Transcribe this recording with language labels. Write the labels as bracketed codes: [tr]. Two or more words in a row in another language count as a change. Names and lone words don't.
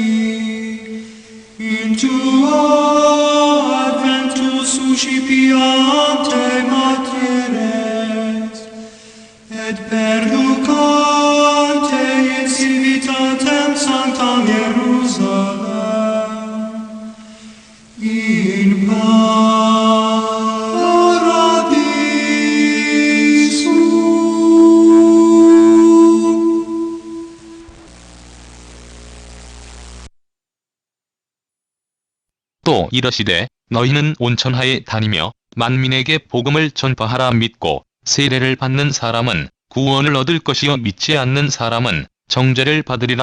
[la] in tuo adventus suscipiante materes et perducante in civitatem sanctam Jerusalem in paradiso. [ko] 또 이러시되 너희는 온천하에 다니며 만민에게 복음을 전파하라. 믿고 세례를 받는 사람은 구원을 얻을 것이요 믿지 않는 사람은 정죄를 받으리라.